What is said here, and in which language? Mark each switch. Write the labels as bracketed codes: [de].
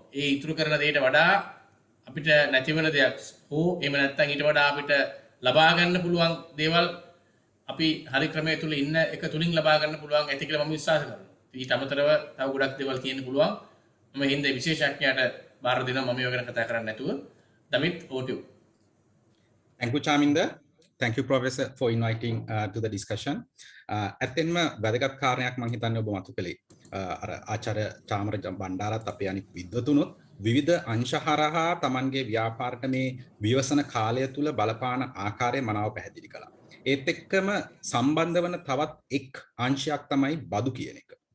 [si] ඒ ඉතුරු කරන දෙයට වඩා අපිට නැති වෙන දෙයක් හෝ එහෙම නැත්නම් ඊට වඩා අපිට ලබා ගන්න පුළුවන් දේවල් අපි හරි ක්‍රමයේ තුල ඉන්න එක තුලින් ලබා ගන්න පුළුවන් ඇති කියලා මම විශ්වාස කරනවා. ඊට අමතරව තව ගොඩක් දේවල් තියෙන්න පුළුවන්. මම හින්දා විශේෂඥයාට බාර දෙනවා මම ඒව ගැන කතා කරන්නේ නැතුව. [en] Damit, over to you. Thank you, Chaminda. Thank you, Professor, for inviting to the discussion. [si] ඇත්තෙන්ම වැදගත් කාරණයක් මම හිතන්නේ ඔබ මතු කළේ. අර ආචාර්ය චාමර බණ්ඩාරත් අපේ අනිත් විද්වතුනුත් විවිධ අංශ හරහා Tamanගේ ව්‍යාපාරට මේ විවසන කාලය තුල බලපාන ආකාරය මනාව පැහැදිලි කළා. ඒත් එක්කම සම්බන්ධ වන තවත් එක් අංශයක් තමයි බදු කියන එක.